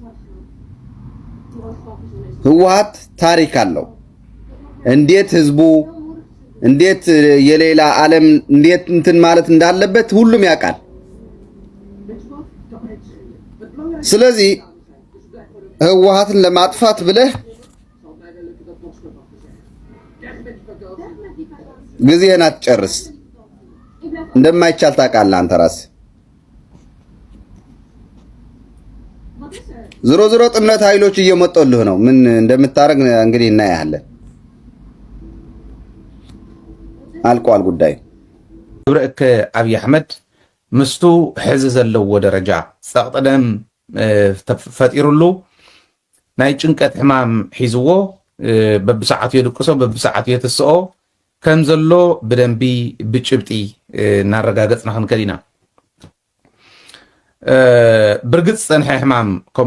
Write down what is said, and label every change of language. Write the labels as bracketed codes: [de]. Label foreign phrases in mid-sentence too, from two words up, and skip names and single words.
[am] ህወሓት ታሪክ አለው። እንዴት የሌላ ዓለም እንዴት እንትን ማለት እንዳለበት ሁሉም ያውቃል። ስለዚህ ህወሓትን ለማጥፋት ብለህ ጊዜህን አትጨርስ። እንደማይቻል ታውቃለህ አንተ ራስህ። ዝሮ ዝሮ ጥምረት ኃይሎች እየመጡልህ ነው። ምን እንደምታረግ እንግዲህ እናያለን። አልቋል ጉዳይ። [ti] ብረክ አብይ አሕመድ ምስቱ ሕዚ ዘለዎ ደረጃ ፀቕጥደም ፈጢሩሉ ናይ ጭንቀት ሕማም ሒዝዎ በብሰዓቱ የድቅሶ በብሰዓቱ የተስኦ ከም ዘሎ ብደንቢ ብጭብጢ እናረጋገፅና ክንከድ ኢና። ብርግፅ ፀንሐ ሕማም ከም